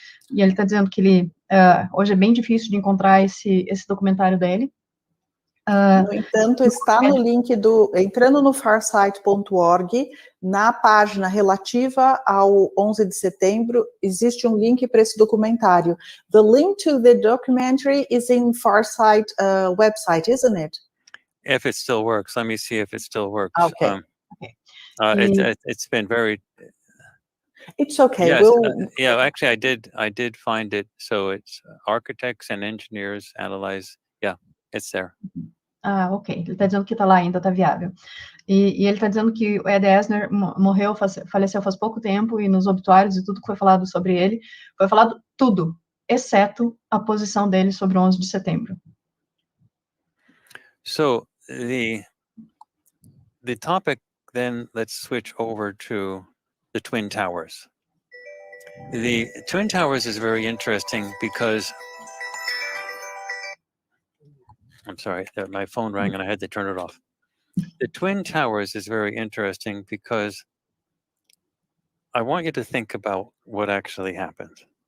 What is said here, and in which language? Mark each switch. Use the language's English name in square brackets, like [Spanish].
[Portuguese] E ele está dizendo que ele, hoje é bem difícil de encontrar esse documentário dele. No entanto, está no link entrando no farsight.org, na página relativa ao 11 de setembro, existe um link para esse documentário. [English] The link to the documentary is in Farsight website, isn't it? If it still works, let me see if it still works. Okay. It's been very... It's okay. Yes, yeah, actually I did find it. So it's architects and engineers analyze. Yeah, it's there. Ok. [Portuguese] Ele está dizendo que está lá ainda, está viável. E ele está dizendo que o Ed Asner faleceu faz pouco tempo, e nos obituários e tudo que foi falado sobre ele, foi falado tudo, exceto a posição dele sobre o 11 de setembro. [English] So the topic, then let's switch over to the Twin Towers. The Twin Towers is very interesting because... I'm sorry, my phone rang and I had to turn it off. The Twin Towers is very interesting because I want you to think about what actually happened.